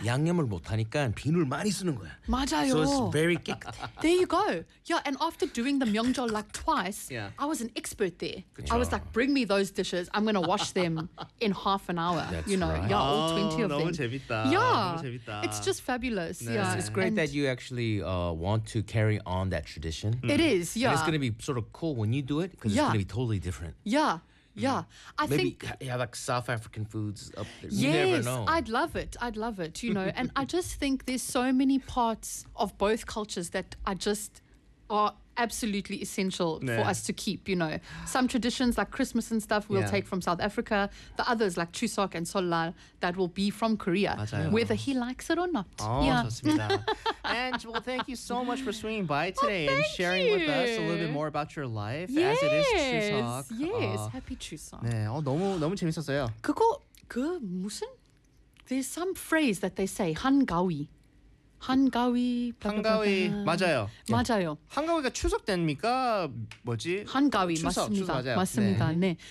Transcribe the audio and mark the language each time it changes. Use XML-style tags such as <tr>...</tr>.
<ko>양념을 못하니까 비누를 많이 쓰는 거야. 맞아요.</ko> <en>So it's very</en> <ko>깨끗해.</ko> <en>There you go. Yeah. And after doing the Myeongjol like twice, I was an expert there.</en> <ko>그쵸.</ko> <en>I was like, bring me those dishes. I'm going to wash them in half an hour. That's you know, right. Yeah, all 20 of them.</en> <ko>너무 재밌다.</ko> <en>Yeah.</en> <ko>너무 재밌다.</ko> <en>It's just fabulous. 네. Yeah. It's great that you actually want to carry on that tradition. It is. Yeah. And it's going to be sort of cool when you do it because it's going to be totally different. Yeah. Yeah, I maybe think maybe like South African foods up there. Yes, you never know. I'd love it. I'd love it. You know, and I just think there's so many parts of both cultures that are just are absolutely essential for us to keep. You know, some traditions like Christmas and stuff we'll take from South Africa. The others like Chuseok and Solal that will be from Korea,</en> <ko>맞아요.</ko> <en>Whether he likes it or not. Oh, yeah.</en> <ko>좋습니다.</ko> <en>And well, thank you so much for swinging by today and sharing with us a little bit more about your life as it is Chuseok. Yes, happy Chuseok.</en> <ko>네, 너무 너무 재밌었어요. 그거 그 무슨</ko> <en>there's some phrase that they say 한가위. 한가위</en> <ko>한가위 맞아요. 맞아요. 한가위가 추석 때입니까? 뭐지? 한가위 추석, 맞습니다. 추석, 맞아요. 맞습니다. 네.</ko>